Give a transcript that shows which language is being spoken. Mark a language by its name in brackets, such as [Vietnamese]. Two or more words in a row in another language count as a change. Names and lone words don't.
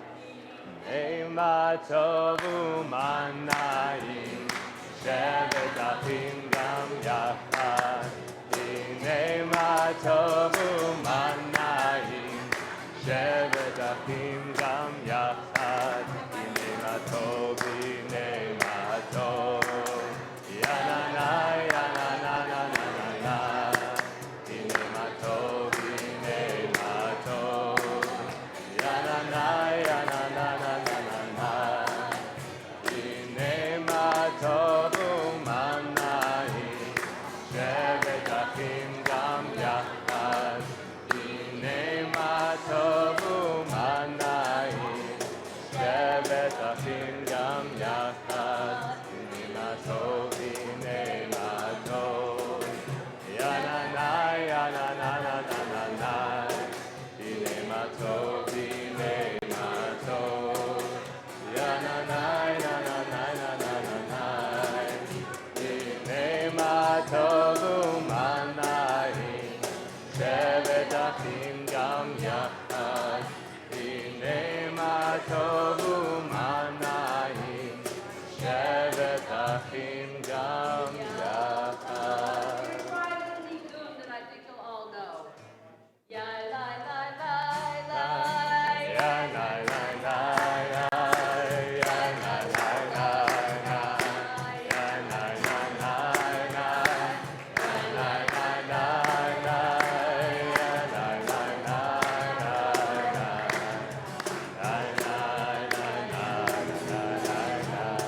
[Hebrew] הנה מה טוב ומה נעים, שבת אחים גם יחד. הנה מה טוב ומה נעים, שבת אחים גם יחד. הנה מה טוב, הנה מה טוב. Ya-na-na, ya-na-na-na-na-na-na. הנה מה טוב, הנה מה טוב. Ya-na-na, ya-na-na-na-na-na-na. הנה מה טוב ומה נעים, שבת אחים גם יחד. הנה מה טוב ומה נעים, שבת אחים גם יחד. הנה מה טוב, הנה מה טוב. Ya-na-na, ya-na-na-na-na-na-na. הנה מה טוב, הנה מה טוב. Ya-na-na, ya-na-na-na-na-na-na. הנה מה טוב ומה נעים, שבת אחים גם יחד. הנה מה טוב ומה נעים, שבת אחים גם יחד. [English] Try really good, and I think you'll all know. Ya la la la la. Ya la la la la, ya la la la la, ya la la la la, ya la la la la, ya la la la la, la la la la la la.